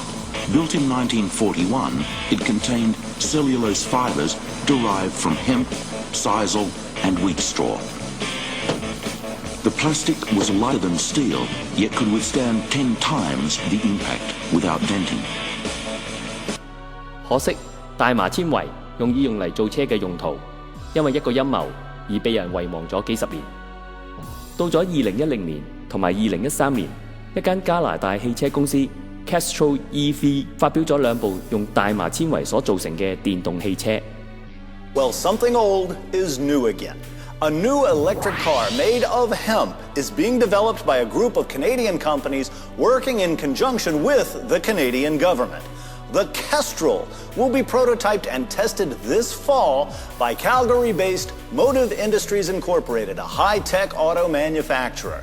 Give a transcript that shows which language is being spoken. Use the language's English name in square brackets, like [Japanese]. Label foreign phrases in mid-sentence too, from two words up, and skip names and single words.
[English] Built in 1941, it contained cellulose fibers derived from hemp, sisal, and wheat straw. The plastic was lighter than steel, yet could withstand 10 times the impact without denting. [Cantonese] 可惜大麻纖維用以用嚟造車嘅用途，因為一個陰謀而被人遺忘咗幾十年。到咗2010年同埋2013年，一間加拿大汽車公司 Castrol EV 發表咗2部用大麻纖維所造成嘅電動汽車。 [English] Well, something old is new again. A new electric car made of hemp is being developed by a group of Canadian companies working in conjunction with the Canadian government. The Kestrel will be prototyped and tested this fall by Calgary-based Motive Industries Incorporated, a high-tech auto manufacturer.